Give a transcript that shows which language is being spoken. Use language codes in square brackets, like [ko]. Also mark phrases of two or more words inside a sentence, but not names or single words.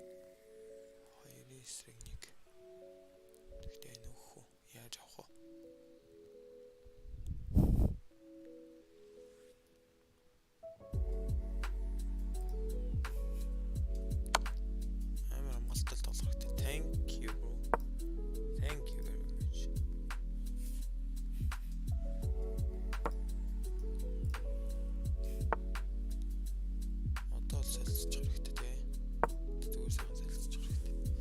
[mn] 2 эсрэг 1. Тэгтээ энэ өөхөө яаж авах вэ? Амар амгалтай доллар хэрэгтэй. [en] Thank you bro. Thank you very much. [mn] Одоо солилцож хэрэгтэй тий. Зүгээр сайхан солилцож хэрэгтэй.